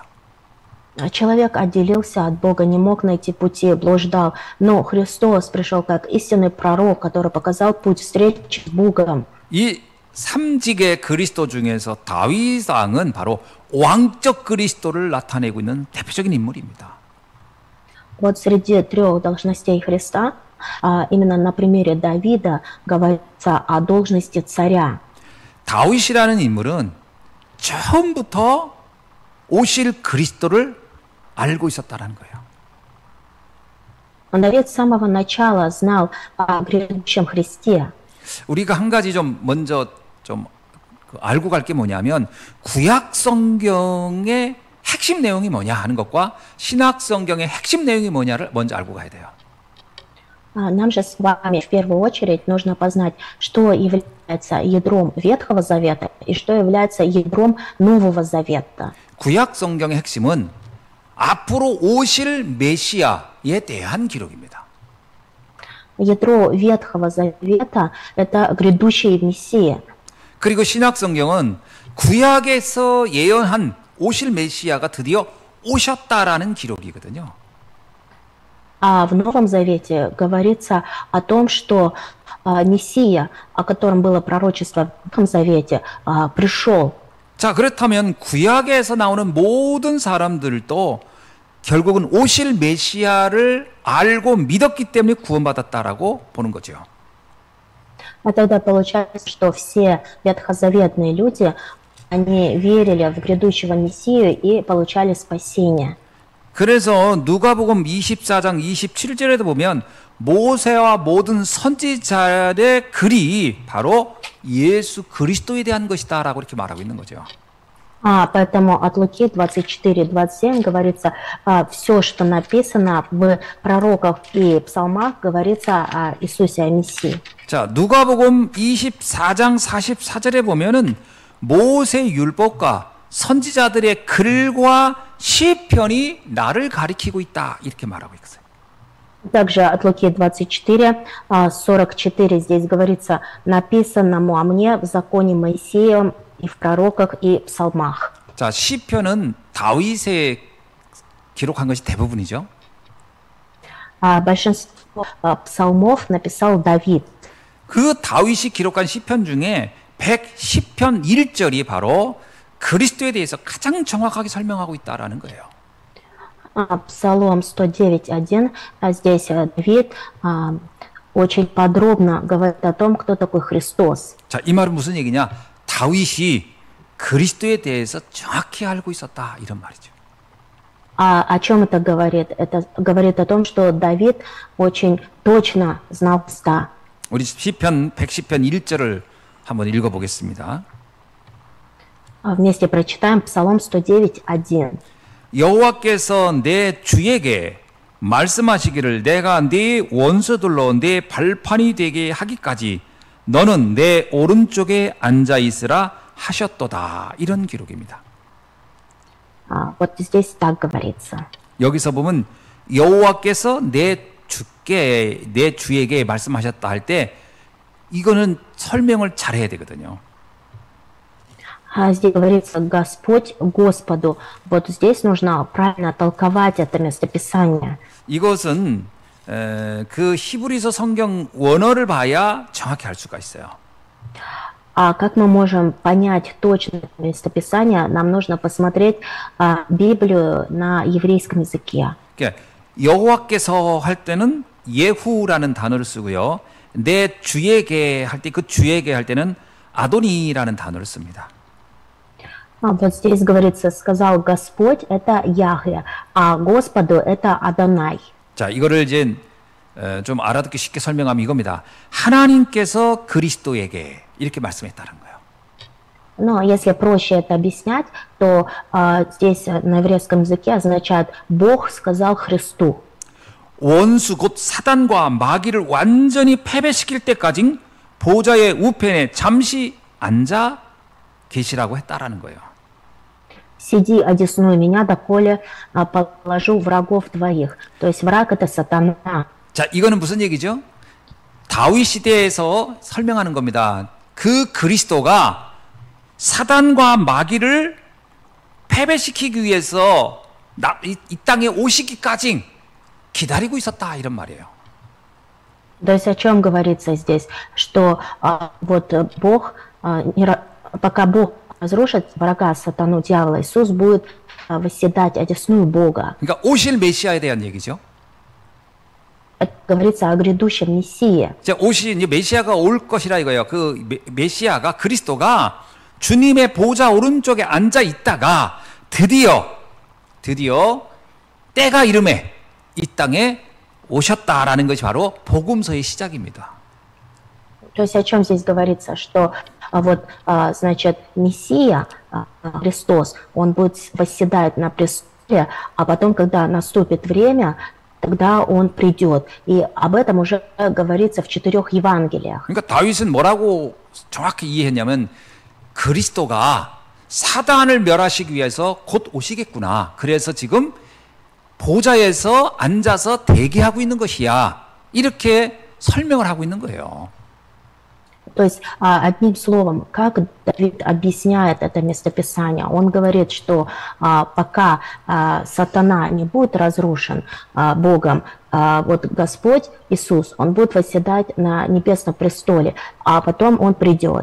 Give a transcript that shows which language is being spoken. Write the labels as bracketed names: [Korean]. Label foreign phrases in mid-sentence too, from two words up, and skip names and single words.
[Russian] Человек отделился от Бога, не мог найти пути, блуждал. Но Христос пришел как истинный пророк, который показал путь встречи с Богом. [Korean] 이 삼직의 그리스도 중에서 다윗 왕은 바로 왕적 그리스도를 나타내고 있는 대표적인 인물입니다. [Russian] Вот среди трех должностей Христа, именно на примере Давида говорится о должности царя. [Korean] 다윗이라는 인물은 처음부터 오실 그리스도를 알고 있었다는 거예요. [Russian] Давид с самого начала знал о грядущем Христе. [Korean] 우리가 한 가지 좀 먼저 좀 알고 갈 게 뭐냐면 구약 성경의 핵심 내용이 뭐냐 하는 것과 신약 성경의 핵심 내용이 뭐냐를 먼저 알고 가야 돼요. [Russian] Нам же с вами в первую очередь нужно познать, что является ядром Ветхого Завета и что является ядром Нового Завета. [Korean] 구약 성경의 핵심은 앞으로 오실 메시아에 대한 기록입니다. [Russian] Ядро Ветхого Завета – это грядущий Мессия. [Korean] 그리고 신약 성경은 구약에서 예언한 오실 메시아가 드디어 오셨다라는 기록이거든요. [Russian] А в Новом Завете говорится о том, что Мессия, о котором было пророчество в Ветхом Завете, пришел. [Korean] 자, 그렇다면 구약에서 나오는 모든 사람들도 결국은 오실 메시아를 알고 믿었기 때문에 구원받았다라고 보는 거죠. [Russian] А тогда получается, что все ветхозаветные люди, они верили в грядущего Мессию и получали спасение. [Korean] 그래서 누가복음 24장 27절에도 보면 모세와 모든 선지자의 글이 바로 예수 그리스도에 대한 것이다라고 이렇게 말하고 있는 거죠. [Russian] Поэтому от Луки 24-27 говорится, все, что написано в пророках и псалмах, говорится о Иисусе, о Мессии. [Korean] 자, 누가복음 24장 44절에 보면은 모세 율법과 선지자들의 글과 시편이 나를 가리키고 있다 이렇게 말하고 있어요. [Russian] Также от Луки 24, 44 здесь говорится, написанному о мне в законе Моисеем и в пророках и псалмах. [Korean] 자, 시편은 다윗의 기록한 것이 대부분이죠. [Russian] Большинство псалмов написал Давид. [Korean] 그 다윗이 기록한 시편 중에 110편 1절이 바로 그리스도에 대해서 가장 정확하게 설명하고 있다라는 거예요. [Russian] Псалом 109.1, здесь Давид очень подробно говорит о том, кто такой Христос. [Korean] 자, 이 말은 무슨 얘기냐? 다윗이 그리스도에 대해서 정확히 알고 있었다 이런 말이죠. [Russian] О чем это говорит? Это говорит о том, что Давид очень точно знал Христа. [Korean] 우리 시편 110편 1절을 한번 읽어보겠습니다. [Russian] Вместе прочитаем Псалом 109.1. [Korean] 여호와께서 내 주에게 말씀하시기를 내가 네 원수들로 내 발판이 되게 하기까지 너는 내 오른쪽에 앉아 있으라 하셨도다. 이런 기록입니다. [Russian] Вот здесь так говорится. [Korean] 여기서 보면 여호와께서 내 주에게 말씀하셨다 할 때 이거는 설명을 잘해야 되거든요. [Russian] Здесь говорится Господь Господу. Вот здесь нужно правильно толковать это местописание. [Korean] 이것은 그 히브리서 성경 원어를 봐야 정확히 알 수가 있어요. [Russian] Как мы можем понять точно местописание? Нам нужно посмотреть Библию на еврейском языке. [Korean] 그러니까 여호와께서 할 때는 예후라는 단어를 쓰고요. 내 주에게 할 때 그 주에게 할 때는 아도니라는 단어를 씁니다. [Russian] Вот здесь говорится, сказал Господь, это Яхве, а Господу это Адонай. [Korean] 자, 이거를 이제 좀 알아듣기 쉽게 설명하면 이겁니다. 하나님께서 그리스도에게 이렇게 말씀했다는 거예요. [Russian] Но если проще это объяснять, то здесь на еврейском языке означает Бог сказал Христу. [Korean] 원수 곧 사단과 마귀를 완전히 패배시킬 때까지 보좌의 우편에 잠시 앉아 계시라고 했다라는 거예요. [Russian] Сиди, одесную меня, доколе положу врагов твоих. То есть враг это сатана. [Korean] 자, 이거는 무슨 얘기죠? 다윗 시대에서 설명하는 겁니다. 그 그리스도가 사단과 마귀를 패배시키기 위해서 이 땅에 오시기까지 기다리고 있었다 이런 말이에요. [Russian] То есть о чем говорится здесь? Что вот Бог, пока Бог разрушит врага сатану дьявола, Иисус будет восседать одесную Бога. [Korean] 그러니까 오실 메시아에 대한 얘기죠. [Russian] Это говорится о грядущем Мессии. [Korean] 자, 이제 메시아가 올 것이라 이거예요. 그 메시아가 그리스도가 주님의 보좌 오른쪽에 앉아 있다가 드디어 때가 이름에 이 땅에 오셨다라는 것이 바로 복음서의 시작입니다. [Russian] То есть о чем здесь говорится, что вот, значит, Мессия, Христос, Он будет восседать на престоле, а потом, когда наступит время, тогда Он придет. И об этом уже говорится в 4 Евангелиях. [Korean] 그러니까 다윗은 뭐라고 정확히 이해했냐면 그리스도가 사단을 멸하시기 위해서 곧 오시겠구나. 그래서 지금 보좌에서 앉아서 대기하고 있는 것이야. 이렇게 설명을 하고 있는 거예요. [Russian] То есть, одним словом, как Давид объясняет это местописание, он говорит, что пока сатана не будет разрушен Богом, вот Господь Иисус, Он будет восседать на небесном престоле, а потом Он придет.